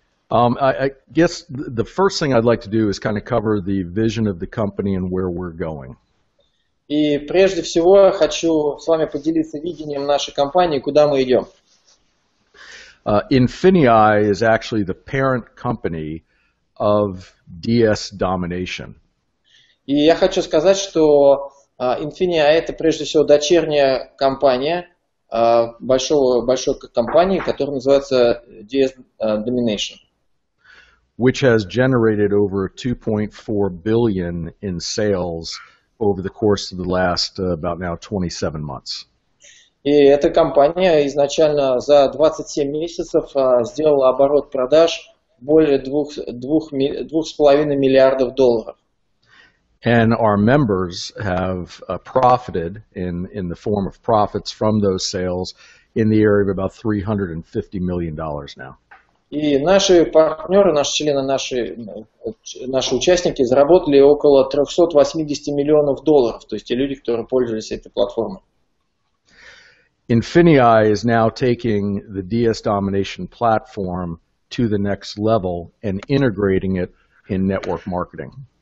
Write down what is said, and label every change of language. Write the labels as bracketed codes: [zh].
[en] I guess the first thing I'd like to do is kind of cover the vision of the company and where we're going. [ru] И прежде всего хочу с вами поделиться видением нашей компании, куда мы идем. [en] INFINii is actually the parent company of DS Domination. [ru] И я хочу сказать, что INFINii это прежде всего дочерняя компания большой компании, которая называется DS Domination. [en] Which has generated over 2.4 billion in sales over the course of the last about now 27 months. [ru] И эта компания изначально за 27 месяцев сделала оборот продаж более 2,5 миллиардов долларов. [en] And our members have profited in the form of profits from those sales in the area of about $350 million now. [ru] И наши партнеры, наши члены, наши участники заработали около 380 миллионов долларов, то есть те люди, которые пользовались этой платформой. [en] INFINii is now taking the DS Domination platform to the next level and integrating it in network marketing.